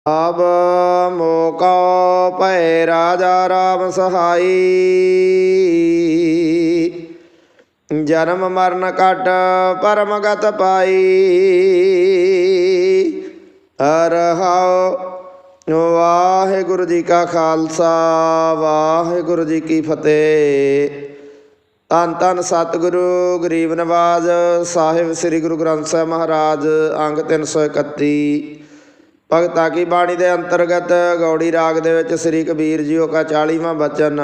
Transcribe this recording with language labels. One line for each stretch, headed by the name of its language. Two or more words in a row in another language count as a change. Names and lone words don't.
Hindi: अब मोको भय राजा राम सहाई। जन्म मरण कट परम गत पाई।
Punjabi: ਹਰ ਹਾਓ ਵਾਹਿਗੁਰੂ ਜੀ ਕਾ ਖਾਲਸਾ ਵਾਹਿਗੁਰੂ ਜੀ ਕੀ ਫਤਿਹ। ਧੰਨ ਧੰਨ ਸਤਿਗੁਰੂ ਗਰੀਬ ਨਵਾਜ਼ ਸਾਹਿਬ ਸ੍ਰੀ ਗੁਰੂ ਗ੍ਰੰਥ ਸਾਹਿਬ ਮਹਾਰਾਜ ਅੰਗ 331। ਭਗਤਾਂ ਕੀ ਬਾਣੀ ਦੇ ਅੰਤਰਗਤ ਗੌੜੀ ਰਾਗ ਦੇ ਵਿੱਚ ਸ੍ਰੀ ਕਬੀਰ ਜੀਓ ਕਾ 40ਵਾਂ ਬਚਨ।